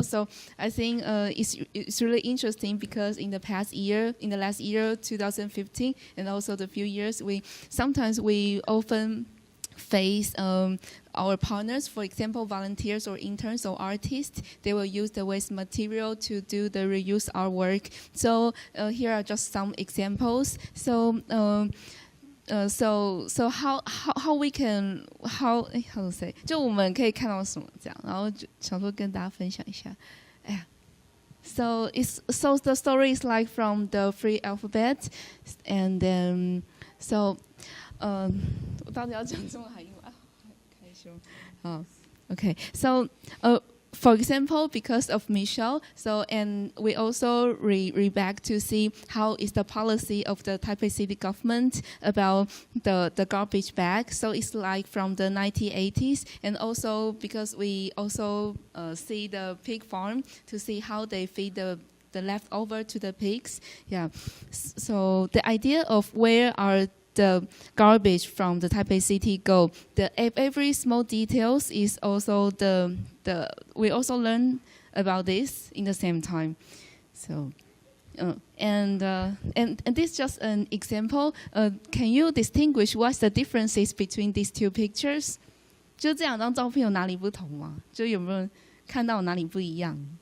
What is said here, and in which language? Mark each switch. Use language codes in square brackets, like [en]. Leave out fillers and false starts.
[en] So I think it's really interesting because in the last year, 2015, and also the few years, we often face our partners, for example, volunteers or interns or artists, they will use the waste material to do the reuse artwork. So here are just some examples. So how we can how to say [zh] 就我们可以看到什么这样，然后就想说跟大家分享一下。 [en] 哎呀 So the story is like from the free alphabet, and then so [zh] 我到底要讲中文还是英文？开胸。Okay. [en] So for example, because of Michelle, and we also read back to see how is the policy of the Taipei City government about the garbage bag. So it's like from the 1980s, and also because we also see the pig farm to see how they feed the leftover to the pigs. Yeah. So the idea of where are the garbage from the Taipei City go. Every small details is also we also learn about this in the same time. So, and this is just an example. Can you distinguish what's the differences between these two pictures? [zh] 就这两张照片有哪里不同吗？就有没有看到哪里不一样？